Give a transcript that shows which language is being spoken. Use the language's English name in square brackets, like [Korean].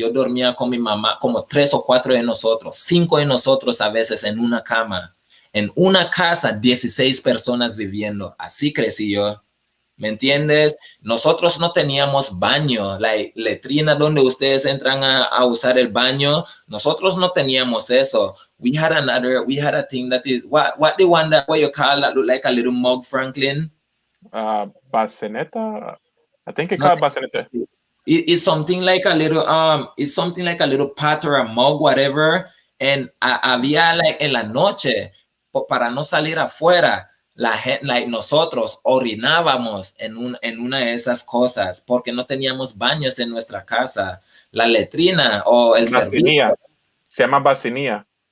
[Spanish] Yo dormía con mi mamá, como 3 o 4 de nosotros, 5 de nosotros a veces en una cama. En una casa, 16 personas viviendo. Así crecí yo. ¿Me entiendes? Nosotros no teníamos baño, la letrina donde ustedes entran a usar el baño. Nosotros no teníamos eso. [English] We had a thing that is, what the one that, what you call that look like a little mug, Franklin? [Spanish] Bacineta? [English] I think it called bacineta. It's something like a little pot or a mug, whatever. [Spanish] And había like en la noche, para no salir afuera, la gente, like nosotros orinábamos en una de esas cosas porque no teníamos baños en nuestra casa. La letrina o el servicio. Se llama bacinía.